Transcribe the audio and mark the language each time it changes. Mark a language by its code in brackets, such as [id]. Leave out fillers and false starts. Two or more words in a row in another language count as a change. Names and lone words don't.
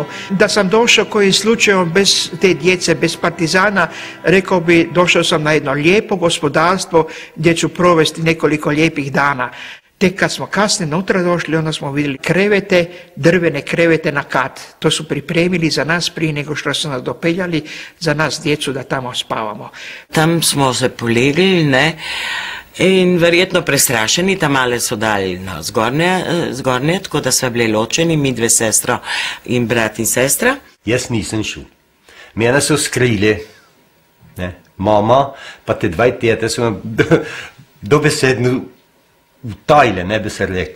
[hr] Da sam došao kojim slučajem bez te djece, bez partizana, rekao bi došao sam na jedno lijepo gospodarstvo gdje ću provesti nekoliko lijepih dana. Tek kad smo kasnije unutra došli, onda smo vidjeli krevete, drvene krevete na kat. To su pripremili za nas prije nego što su nas dopeljali, za nas djecu da tamo spavamo. [sl] Tam smo se polegli, ne? In verjetno prestrašeni, ta male so dali na zgornje, tako da sva bili ločeni, mi dve sestra in brat in sestra. Jaz nisem šel. Mene so skrili, ne? Mama pa te dva tete so dobesedno utajile, ne bi se rekli.